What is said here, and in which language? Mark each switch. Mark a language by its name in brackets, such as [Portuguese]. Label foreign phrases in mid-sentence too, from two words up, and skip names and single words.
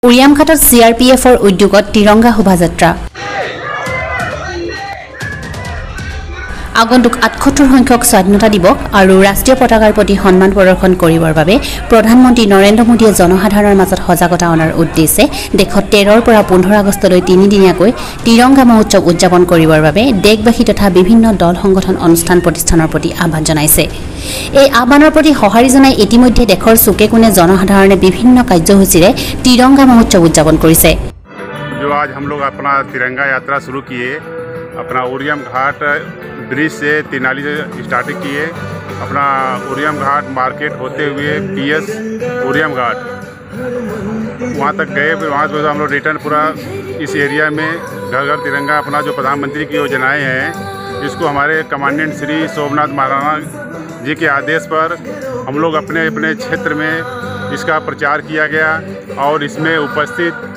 [Assamese] উৰিয়ামঘাটত CRPFৰ উদ্যোগত তিৰংগা শোভাযাত্ৰা আগন্তুক ৭৮ সংখ্যক স্বাধীনতা দিৱস আৰু ৰাষ্ট্ৰীয় পতাকাৰ প্ৰতি সন্মান প্ৰদৰ্শন কৰিবৰ বাবে প্ৰধানমন্ত্ৰী নৰেন্দ্ৰ মোদীয়ে জনসাধাৰণৰ মাজত সজাগতা অনাৰ উদ্দেশ্যে দেশত ১৩ৰ পৰা ১৫ আগষ্টলৈ ৩ দিনীয়াকৈ তিৰংগা মহোৎসৱ উদযাপন কৰিবৰ বাবে দেশবাসী তথা বিভিন্ন দল সংগঠন অনুষ্ঠান প্ৰতিষ্ঠানৰ প্ৰতি আহ্বান জনাইছে। এই আহ্বানৰ প্ৰতি সঁহাৰি জনাই ইতিমধ্যে দেশৰ চুকে কোণে জনসাধাৰণে বিভিন্ন কাৰ্যসূচীৰে তিৰংগা মহোৎসৱ উদযাপন কৰিছে। [Hindi] जो आज हम लोग अपना तिरंगा यात्रा शुरू किए, अपना उरियम घाट ब्रिज से तेनाली से स्टार्टिंग किए, अपना उरियम घाट मार्केट होते हुए PS उरियम घाट वहाँ तक गए। फिर वहाँ से हम लोग रिटर्न पूरा इस एरिया में घर घर तिरंगा अपना जो प्रधानमंत्री की योजनाएं हैं, इसको हमारे कमांडेंट श्री सोमनाथ महाराणा जी के आदेश पर हम लोग अपने अपने क्षेत्र में इसका प्रचार किया गया और इसमें उपस्थित